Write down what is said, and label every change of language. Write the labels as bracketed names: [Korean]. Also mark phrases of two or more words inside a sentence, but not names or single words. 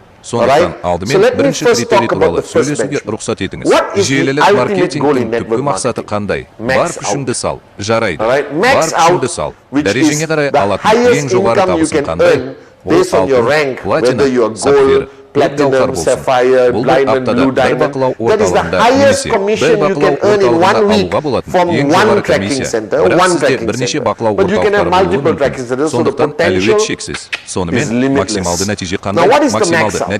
[Kazakh] Сондықтан алдымен бірінші критерий туралы сөйлесуге рұқсат етіңіз. Желілік маркетингтің түпкі мақсаты қандай? Бар күшіңді сал, жарайды. Бар күшіңді сал. Дәрежеңе қарай алатын ең жоғары табысын қандай? Ол алтын, платина, сапфир, [English] platinum, sapphire, diamond, blue diamond. That is the highest commission you can earn in 1 week from one tracking center, one tracking center. But you can have multiple tracking centers, so the potential is limitless. Now what is the max out?